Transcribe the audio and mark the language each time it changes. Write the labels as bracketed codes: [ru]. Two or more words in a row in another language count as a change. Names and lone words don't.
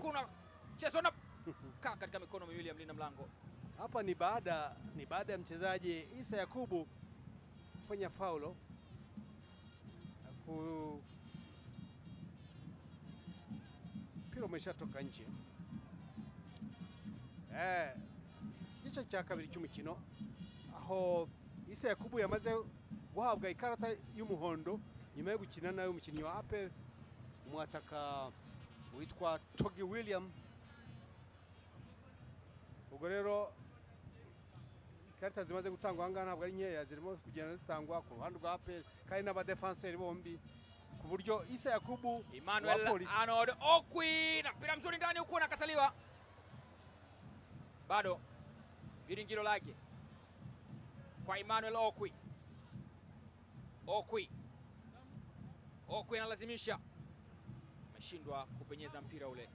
[sw] Kuna chezo na katika mikono miwili ya mlinda mlango. Hapa ni baada ya mchezaji Isa Yakubu kufanya faulo mpira umeshatoka nje. [rw] Gice cya kabiri cy'umukino aho Isa Yakubu yamaze guhabwa ikarata y'umuhondo nyuma yo gukina nayo umukinnyi wa APR umwataka witwa Togi William. Ubwo rero ikarita zimaze gutangwa aha ngaha ntabwo ari nkeya, zirimo kugenda zitangwa ku ruhande rwa APR kandi n'abadefenseri bombi, ku buryo Isa Yakubu [sw] Emmanuel Arnold Okwi na mpira mzuri ndani huko unakataliwa. Bado Biringiro lake kwa Emmanuel Okwi. Okwi analazimisha, ameshindwa kupenyeza mpira ule.